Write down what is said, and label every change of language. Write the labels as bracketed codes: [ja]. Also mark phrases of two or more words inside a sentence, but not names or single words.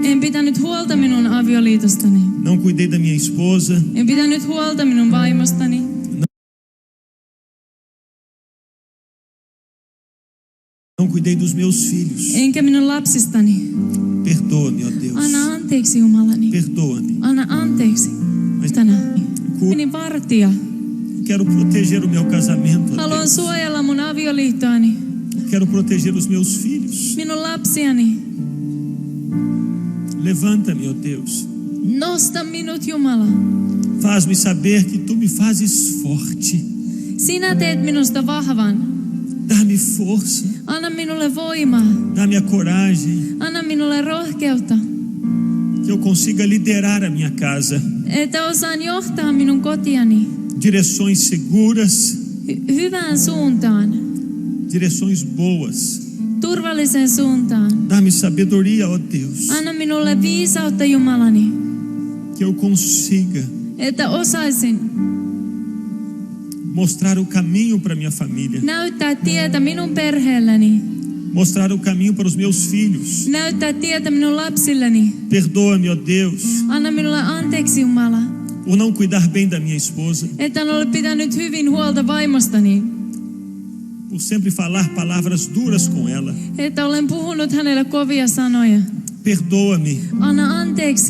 [fi] En pitänyt huolta minun avioliitostani. [pt] Não cuidei da minha esposa. [fi] En pitänyt huolta minun vaimostani. [pt] Não cuidei dos meus filhos. [fi] Enkä minun lapsistani. [pt] Perdoa-me, ó Deus. [fi] Anna anteeksi, Jumalani. [pt] Perdoa-me. [fi] Anna anteeksi. Tänään. Niin vartija. [pt] Quero proteger o meu casamento, ó [fi] Haluan [pt] Deus. [fi] suojella mun avioliittoani. [pt] Quero proteger os meus filhos. [fi] Minun lapsiani. [pt] Levanta-me, ó Deus. [fi] Nosta minut, Jumala. [pt] Faz-me saber que tu me fazes forte. [fi] Sinä teet minusta vahvan. [pt] Dá-me força. [fi] Anna minulle voimaa. [pt] Dá-me a coragem. [fi] Anna minulle rohkeutta. [pt] Que eu consiga liderar a minha casa. [fi] Että osaan johtaa minun kotiani [pt] Direções seguras. [fi] hyvään suuntaan. [pt] Direções boas. [fi] Turvalliseen suuntaan. [pt] Dá-me sabedoria, ó Deus. [fi] Anna minulle viisautta, Jumalani. [pt] Que eu consiga [fi] Että osaisin [pt] mostrar o caminho para minha família. [fi] näyttää tietä minun perheelleni. [pt] Mostrar o caminho para os meus filhos. [fi] Näyttää tietä minun lapsilleni. [pt] Perdoa-me, ó Deus, [fi] Anna minulle anteeksi, Jumala. [pt] por não cuidar bem da minha esposa. [fi] Että en ole pitänyt hyvin huolta vaimostani. [pt] Por sempre falar palavras duras com ela. [fi] Että olen puhunut hänelle kovia sanoja. [pt] Perdoa-me [fi] Anna anteeksi